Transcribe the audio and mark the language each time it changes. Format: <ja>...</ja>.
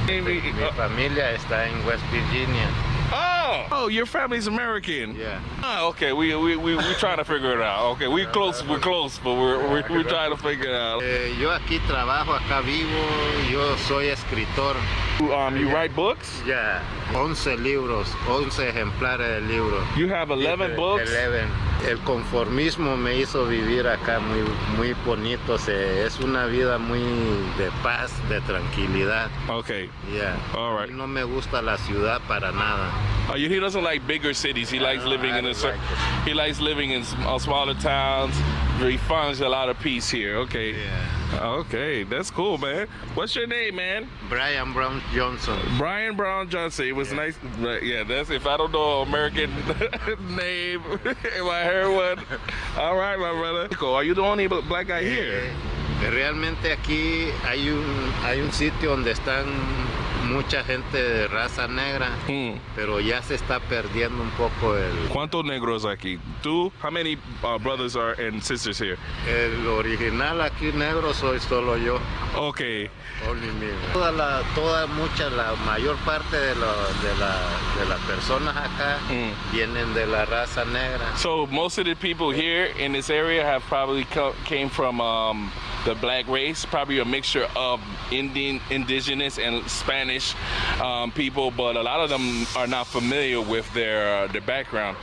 <es>Mi familia está en West Virginia.</es> <en>Oh, your family's American. Yeah. Okay. We trying to figure it out. Okay, we're close, but we're trying to figure it out.</en> <es>Yo aquí trabajo, acá vivo. Yo soy escritor.</es> <en>You write books? Yeah.</en> <es>11 libros, 11 ejemplares de libros.</es> <en>You have 11 books? 11.</en> <es>El conformismo me hizo vivir acá muy bonito. Es una vida muy de paz, de tranquilidad.</es> <en>Okay. Yeah. All right.</en> <es>No me gusta la ciudad para nada.</es> <en>He doesn't like bigger cities. He likes living he likes living in smaller towns. He finds a lot of peace here. Okay. Yeah. Okay, that's cool, man. What's your name, man? Brian Brown Johnson. Brian Brown Johnson. It was nice. Yeah, that's if I don't know American name, if I heard one. All right, my brother. Are you the only black guy here?</en> <es>Realmente aquí hay un sitio donde están mucha gente de raza negra, pero ya se está perdiendo un poco el... ¿Cuántos negros aquí? ¿Tú?</es> <en>How many brothers and sisters here?</en> <es>El original aquí negro soy solo yo.</es> <en>Okay. Only me.</en> <es>La mayor parte de las personas acá vienen de la raza negra.</es> <en>So most of the people here in this area have probably came from the black race, probably a mixture of indigenous and Spanish people, but a lot of them are not familiar with their background.</en>